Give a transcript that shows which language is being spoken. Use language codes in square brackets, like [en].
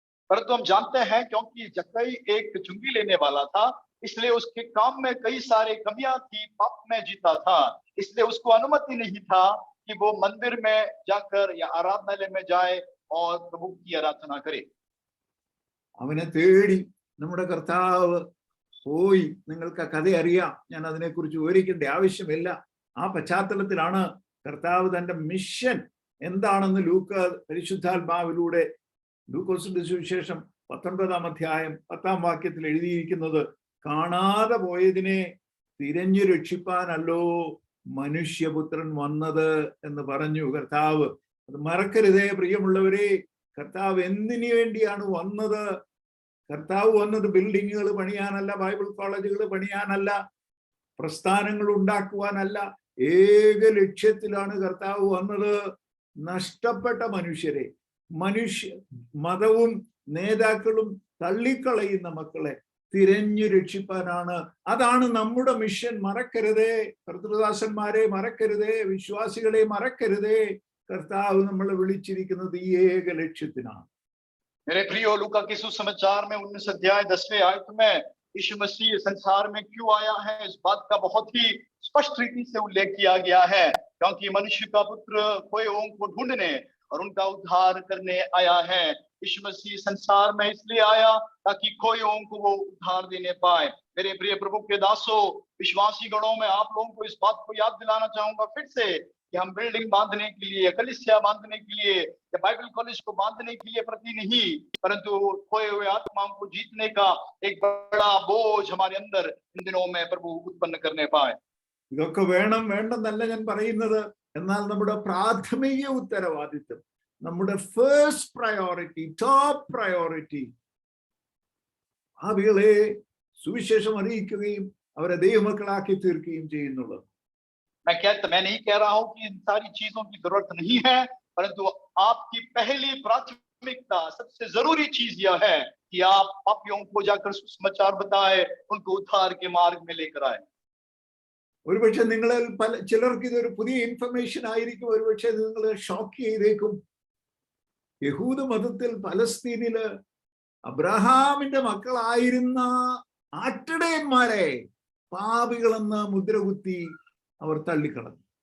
[hi] परंतु हम जानते हैं क्योंकि जक्कई एक चुंगी लेने वाला था, इसलिए उसके काम में कई सारे कमियां थी, पाप में जीता था, इसलिए उसको अनुमति नहीं था कि वो मंदिर में जाकर या आराधनालय में जाए और प्रभु की आराधना करे। [ml] അവനെ തേടി നമ്മുടെ കർത്താവ് പോയി. നിങ്ങൾക്ക് ആ കഥ അറിയാം, ഞാൻ അതിനെക്കുറിച്ച് വിവരിക്കേണ്ട ആവശ്യമില്ല. ആ പശ്ചാത്തലത്തിലാണ് കർത്താവ് തന്റെ മിഷൻ എന്താണെന്ന് പരിശുദ്ധാത്മാവിലൂടെ ലൂക്കോസിന്റെ സുവിശേഷം 19-ാം അധ്യായം 10-ാം വാക്യത്തിൽ എഴുതിയിരിക്കുന്നത്. കാണാതെ പോയതിനെ തിരഞ്ഞു രക്ഷിപ്പാനല്ലോ മനുഷ്യപുത്രൻ വന്നത് എന്ന് പറഞ്ഞു കർത്താവ്. അത് മറക്കരുതേ പ്രിയമുള്ളവരെ. കർത്താവ് എന്തിനു വേണ്ടിയാണ് വന്നത്? കർത്താവ് വന്നത് ബിൽഡിങ്ങുകൾ പണിയാനല്ല, ബൈബിൾ കോളേജുകൾ പണിയാനല്ല, പ്രസ്ഥാനങ്ങൾ ഉണ്ടാക്കുവാനല്ല. ഏക ലക്ഷ്യത്തിലാണ് കർത്താവ് വന്നത്. നഷ്ടപ്പെട്ട മനുഷ്യരെ, മതവും നേതാക്കളും തള്ളിക്കളയുന്ന മക്കളെ തിരഞ്ഞു രക്ഷിപ്പാനാണ്. അതാണ് നമ്മുടെ മിഷൻ. മറക്കരുതേ കർത്തൃദാസന്മാരെ, മറക്കരുതേ വിശ്വാസികളെ, മറക്കരുതേ. കർത്താവ് നമ്മളെ വിളിച്ചിരിക്കുന്നത് ഈ ഏക ലക്ഷ്യത്തിനാണ്. [hi] मेरे प्रियो, लूका के सुसमाचार में 19 अध्याय 10वें आयत में यीशु मसीह संसार में क्यों आया है, इस बात का बहुत ही स्पष्ट रीति से उल्लेख किया गया है। क्योंकि मनुष्य का पुत्र खोए हुओं को ढूंढने और उनका उद्धार करने आया है। यीशु मसीह संसार में इसलिए आया ताकि खोए हुओं को वो उद्धार देने पाए। मेरे प्रिय प्रभु के दासों, विश्वासी गणों में आप लोगों को इस बात को याद दिलाना चाहूंगा फिर से कि हम बिल्डिंग बांधने के लिए, कलीसिया बांधने के लिए या बाइबल कॉलेज को बांधने के लिए प्रति नहीं, परंतु खोए हुए आत्माओं को जीतने का एक बड़ा बोझ हमारे अंदर इन दिनों में प्रभु उत्पन्न करने पाए। [ml] ഇതൊക്കെ വേണ്ടെന്നല്ല ഞാൻ പറയുന്നത്. എന്നാൽ നമ്മുടെ പ്രാഥമിക ഉത്തരവാദിത്വം, നമ്മുടെ [en] first priority, top priority [ml] ഭാവികളെ സുവിശേഷം അറിയിക്കുകയും അവരെ ദൈവമക്കളാക്കി തീർക്കുകയും ചെയ്യുന്നുള്ളത്. [hi] मैं नहीं कह रहा हूं कि इन सारी चीजों की जरूरत नहीं है, परंतु आपकी पहली प्राथमिकता, सबसे जरूरी चीज यह है कि आप पापियों को जाकर सुसमाचार बताए, उनको उद्धार के मार्ग में लेकर आए। [ml] ഒരുപക്ഷെ നിങ്ങളിൽ ചിലർക്ക് ഇതൊരു പുതിയ ഇൻഫർമേഷൻ ആയിരിക്കും. ഒരുപക്ഷെ നിങ്ങളെ ഷോക്ക് ചെയ്തേക്കും. യഹൂദ മതത്തിൽ പലസ്തീനില് അബ്രഹാമിന്റെ മക്കളായിരുന്ന ആട്ടിടയന്മാരെ പാപികളെന്ന് മുദ്രകുത്തി അവർ തള്ളിക്കളഞ്ഞു.